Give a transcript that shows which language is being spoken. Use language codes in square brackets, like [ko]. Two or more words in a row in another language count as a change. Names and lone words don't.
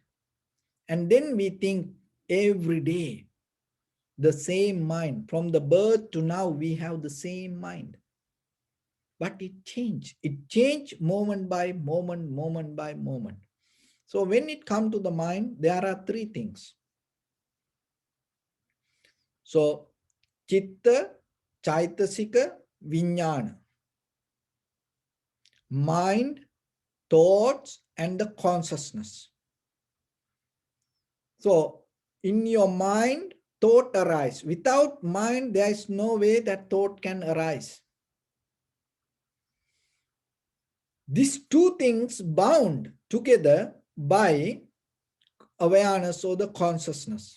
[en] And then we think every day, the same mind. From the birth to now, we have the same mind. But it changed. It changed moment by moment, moment by moment. So when it comes to the mind, there are three things. So, [sa] chitta, chaitasika, vijnana. [en] Mind, thoughts, and the consciousness. So, in your mind, thought arise. Without mind, there is no way that thought can arise. These two things bound together by awareness or the consciousness.